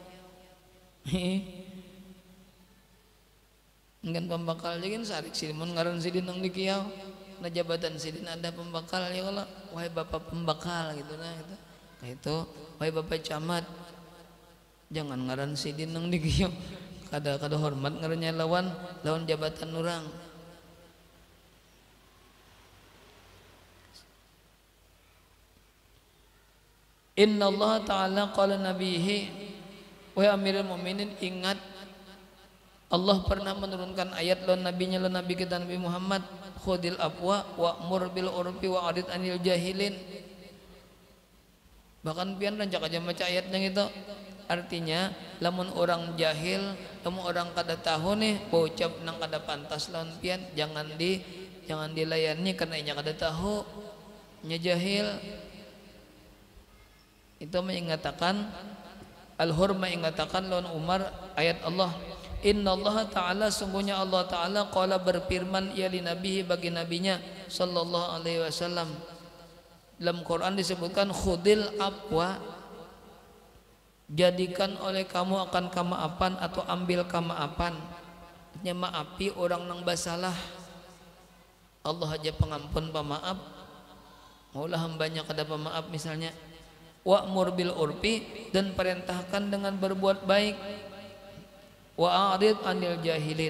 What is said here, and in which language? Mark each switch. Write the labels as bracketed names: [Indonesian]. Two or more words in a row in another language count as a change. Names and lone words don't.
[Banjar] enggak pembakal jadi sarik sidin mun ngaran sidin nang dikiau na jabatan sidin ada pembakal ya kalau wahai bapak pembakal gitu nah gitu kayak itu wahai bapak camat jangan ngaran sidin nang dikiau kada hormat ngarannya lawan jabatan orang [Arabic] Inna Allah Ta'ala qala nabihi [Banjar] wahai [Arabic] amirul mu'minin [Banjar] ingat Allah pernah menurunkan ayat lawan nabinya lawan nabi kita Nabi Muhammad [Arabic] khudil afwa wa'mur bil urfi wa'rid anil jahilin [Banjar] bahkan pian rancak aja baca ayatnya gitu artinya lamun orang jahil lamun orang kada tahu nih bocap nang kada pantas lawan pian jangan dilayani karena inya kada tahu nya jahil itu mengatakan al-hur mengatakan lawan Umar ayat Allah [Arabic] Inna Allah [Banjar] Ta'ala sungguhnya Allah Ta'ala qala berfirman [Arabic] ya li nabihi [Banjar] bagi nabinya [Arabic] sallallahu alaihi wasallam [Banjar] dalam Quran disebutkan [Arabic] khudil afwa [Banjar] jadikan oleh kamu akan kemaafan atau ambil kemaafan artinya maafi orang nang basalah Allah aja pengampun pemaaf maulah hambanya kada pemaaf misalnya [Arabic] wa'mur bil urfi [Banjar] dan perintahkan dengan berbuat baik [Arabic] wa'arid anil jahilin